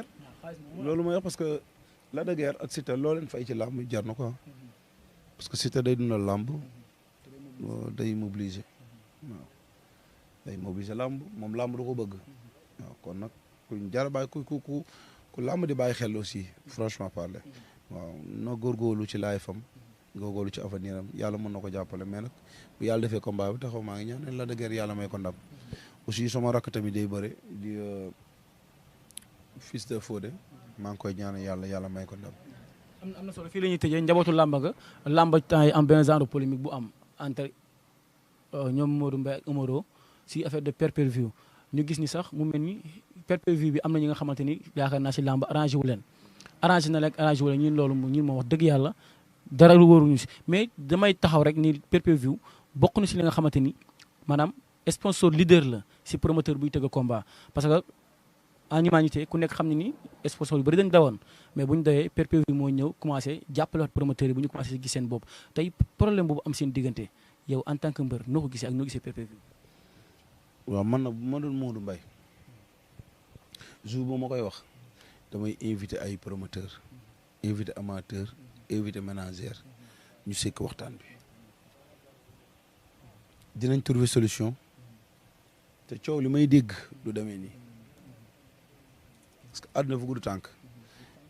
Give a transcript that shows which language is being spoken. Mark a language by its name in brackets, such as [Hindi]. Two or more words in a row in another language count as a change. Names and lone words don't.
[Wolof] loolu mooy wax parce que Lac de Guiers ak Siteu loo leen fay ci làmb jar na ko parce que Siteu day dundal làmb day mobiliser waaw day mobiliser làmb moom làmb du ko bëgg waaw kon nag kuñ jar a bàyyi ku làmb di bàyyi xel [French] aussi franchement parler [Wolof] waaw na góorgóorlu ci laay fam góorgóorlu ci avenir am yàlla mën na ko jàppale mais nag bu yàlla defee combat bi taxaw maa ngi ñaan Lac de Guiers yàlla may ko ndam aussi sama rakk tamit day bëre di [French] fils de [Wolof] Fodé maa ngi koy ñaan yàlla may ko ndam. am na solo fii la ñuy tëjee njabootu làmba ga làmba temps yi am benn [French] genre polémique [Wolof] bu am entre ñoom Modou Mbaye ak Omaro si [French] affaire de [Wolof] pay-per-view ñu gis ni sax mu mel ni pay-per-view bi am na ñi nga xamante ni yaakaar naa si làmb arrangé wu leen arrangé na leen arrangé wu leen ñun loolu ñun moom wax dëgg yàlla dara lu wóoruñu si mais damay taxaw rek ni pay-per-view bokk na si li nga xamante ni maanaam sponsor leader la si promoteur buy tëgg combat [French] parce que en humanité [Wolof] ku nekk xam ne ni sponsor yu bëri dañ dawoon mais bu ñu dawee pay-per-view moo ñëw commencé jàppale waat promoteur yi bu ñu commencé gis seen bopp tey problème boobu am seen diggante yow [French] en tant que [Wolof] mbër noo ko gisee ak noo gisee pay-per-view. waaw man nag bu ma doon Modou Mbaye jour bu ma koy wax damay invité ay promoteur [French] invité amateur invité manager [Wolof] ñu sekk waxtaan bi dinañ [French] trouver solution [Wolof] te coow li may dégg du demee nii [French] parce que [Wolof] àdduna fu gudd tànk